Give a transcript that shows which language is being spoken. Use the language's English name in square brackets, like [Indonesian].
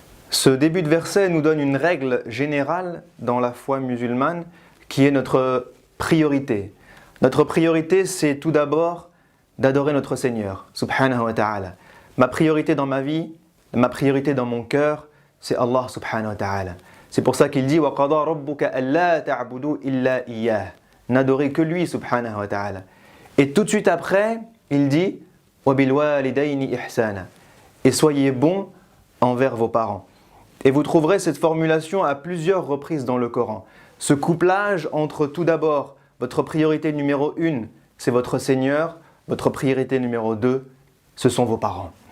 [French] Ce début de verset nous donne une règle générale dans la foi musulmane qui est notre priorité. Notre priorité, c'est tout d'abord d'adorer notre Seigneur, subhanahu wa ta'ala. Ma priorité dans ma vie, ma priorité dans mon cœur, c'est Allah subhanahu wa ta'ala. C'est pour ça qu'il dit [Arabic] وَقَضَى رَبُّكَ أَلَّا تَعْبُدُوا إِلَّا إِيَّاهُ. [French] N'adorez que lui subhanahu wa ta'ala. Et tout de suite après, il dit [Arabic] وَبِالْوَالِدَيْنِ إِحْسَانًا. [French] Et soyez bons envers vos parents. Et vous trouverez cette formulation à plusieurs reprises dans le Coran. Ce couplage entre tout d'abord votre priorité numéro 1, c'est votre Seigneur, votre priorité numéro 2, ce sont vos parents.